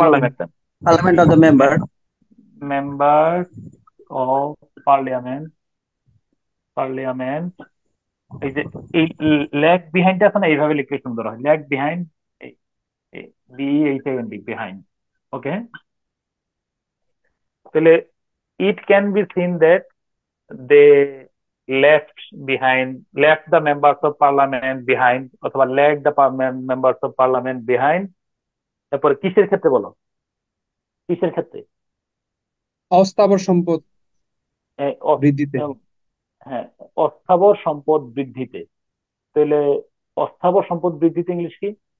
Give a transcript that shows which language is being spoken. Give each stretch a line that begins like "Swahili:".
English: Parliament. Parliament. Parliament of the member. Members of parliament. Parliament.
Bangla: এই যে এই lag behind আছে না, এইভাবে লিখলে সুন্দর হয়। Lag behind, BHIND, behind.
English: Okay, তাহলে it can be seen that they left behind, left the members of parliament behind, অথবা leg the members of parliament behind।
Bangla: তারপরে কিসের ক্ষেত্রে বলো, কিসের ক্ষেত্রে? অস্থাবর সম্পদ এ, অ- বৃদ্ধিতে। হ্যাঁ, অস্থাবর সম্পদ বৃদ্ধিতে। তাহলে অস্থাবর সম্পদ বৃদ্ধিতে ইংলিশ কি?